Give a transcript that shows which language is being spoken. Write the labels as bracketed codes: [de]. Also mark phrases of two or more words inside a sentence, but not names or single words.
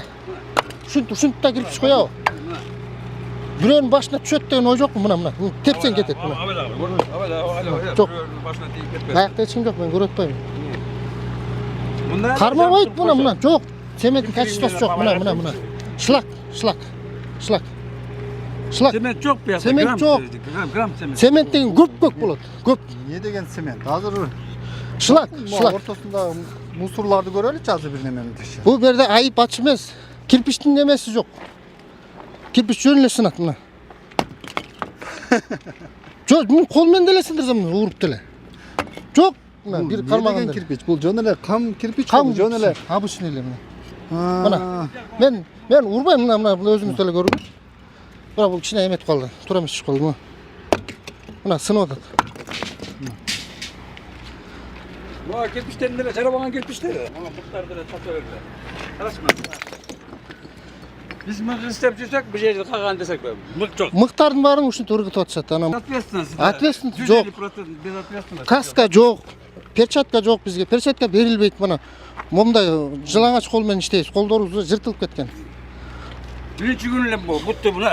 [ky] Ушинтип да кирпич коебу. Бирөөнүн башына түшөт деген ой жокпу мына. Тепсең кетет мына. Жок. Башына тийип кетпей. Аякта эч ким жок, мен көрүп атпайм. Мында Кармабайт мына. Жок. Цементтин качествосы жок. Мына. Шлак. Цемент жок бу якта. Цемент жок. Gram цемент. Цемент деген көк болот. Көп. Эмне деген цемент? Азыр Шлак. ортосунда мусорларды көрөлүчү азыр бир немени текшер. Бул жерде айып ачы эмес. Кирпичтин немеси жок. Кирпич жөн эле сынат мына. Жок, мен кол менен деле сындырсам ууруп деле. Жок, мына бир кармаган деле. Кирпич, бул жөн эле кам кирпич, Кам жөн эле. Обычный эле мына. Мына. Мен урбайм мына өзүңүз деле көрүңүз. Бирок бул кичине эметип калды. Туура эмес чыгып калды. Мына сынып атат. Ва кирпичтерин деле жарабаган кирпичтер. Мына буттарды деле тата берди. Карашма. Биз мык издеп жүрсек, bir жерде калган десек, мык жок. Мыктардын баарын ушинтип ыргытып атышат. Ответственность. Ответственность жок. [ru] Без ответственности. [ky] Каска жок. Перчатка жок бизге. Перчатка берилбейт мына. Момундай жылаңач кол менен иштейбиз. Колдорубуз жыртылып кеткен. Биринчи күнү эле бутты мына